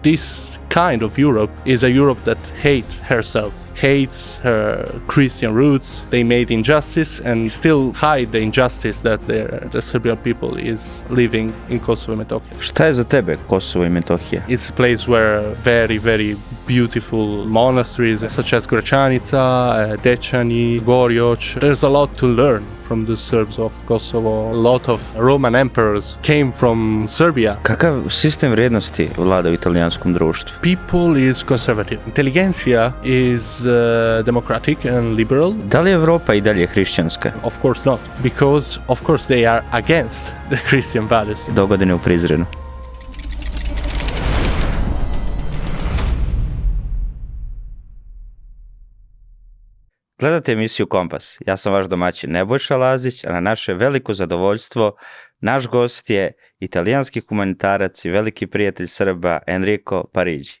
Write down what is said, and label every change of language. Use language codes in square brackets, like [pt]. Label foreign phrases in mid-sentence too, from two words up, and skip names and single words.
[en] this kind of Europe is a Europe that hates her Christian roots. They made injustice and still hide the injustice that the Serbian people is living in Kosovo and Metohija. [sr] Šta je za tebe Kosovo i Metohija? [en] It's a place where very, very beautiful monasteries such as Gračanica, Dečani, Gorjoč. There's a lot to learn from the Serbs of Kosovo. A lot of Roman emperors came from Serbia. [sr] Kakav sistem vrijednosti vlada u italijanskom društvu? [en] People is conservative. Inteligencija is democratic and liberal. [sr] Da li je Evropa i dalje hrišćanska? [en] Of course not, because of course they are against the Christian values. [sr] Dogodine u Prizrenu. Gledate emisiju Kompas. Ja sam vaš domaćin Nebojša Lazić, a na naše veliko zadovoljstvo naš gost je italijanski humanitarac i veliki prijatelj Srba Enriko Pariđi.